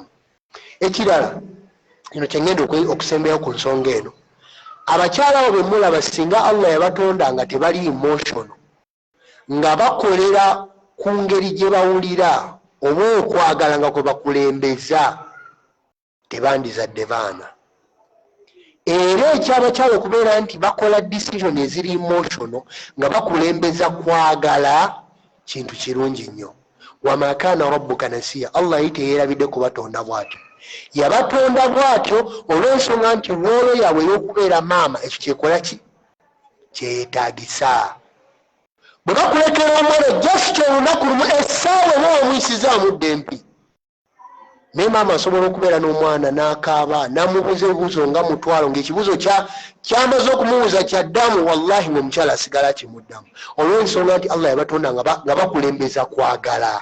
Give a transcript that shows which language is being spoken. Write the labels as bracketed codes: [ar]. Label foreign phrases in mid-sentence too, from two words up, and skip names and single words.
[lg] Ekirala kino kyengenda okusemberayo ku nsonga eno, abakyala abo bemulaba singa Allah yabatonda nga tebali emotional nga bakolera ku ngeri gye bawulira oba okwagala nga kwe bakulembeza tebandizadde baana. Era ekyabakyala okubeera nti bakola decision eziri emotional nga bakulembeza kwagala kintu kirungi nnyo. [ar] Wama kana rabbuka nasiya, [lg] Allah yite yeerabidde kubatonda bw'atyo. Yabatonda bw'atyo olw'ensonga nti roolo yaabwe ey'okubeera maama ekyo kyekola ki kyeyetaagisa. Bwe bakulekera omwana just olunaku lumu essaawa oba omuyisizaamu ddempi, naye maama asobola okubeera n'omwana n'akaaba n'amubuuza ebibuuzo nga mutwalo ng'ekibuuzo kyamaze okumubuuza kyaddamu, wallahi ng'omukyala asigala kimuddamu olw'ensonga nti Allah yabatonda nga bakulembeza kwagala.